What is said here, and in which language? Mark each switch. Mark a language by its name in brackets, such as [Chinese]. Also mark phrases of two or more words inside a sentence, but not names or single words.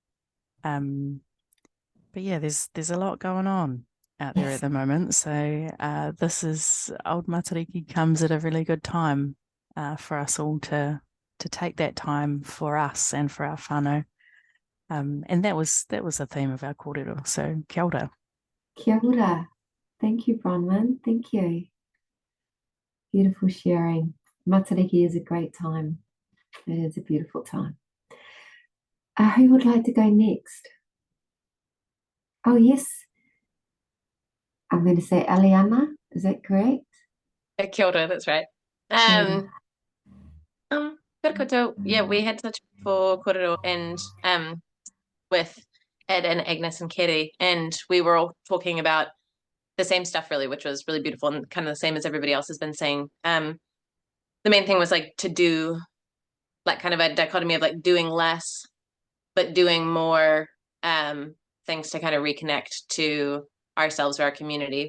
[English] But yeah, there's a lot going on out there at the moment. So this is Old Matariki comes at a really good time for us all to take that time for us and for our whānau. And that was the theme of our kōrero. [Māori] So kia ora. Kia ora. [English] Thank you, Bronwyn. Thank you. Beautiful sharing. Matariki is a great time. It is a beautiful time. Who would like to go next? Oh, yes. I'm going to say Eliana. Is that correct? [Māori] Kia ora, [English] that's right. [Māori] Kia koutou. [English] Yeah, we had such a beautiful kōrero and with Ed and Agnes and Katie, and we were all talking about the same stuff really, which was really beautiful and kind of the same as everybody else has been saying. The main thing was like to do like kind of a dichotomy of like doing less, but doing more things to kind of reconnect to ourselves or our community.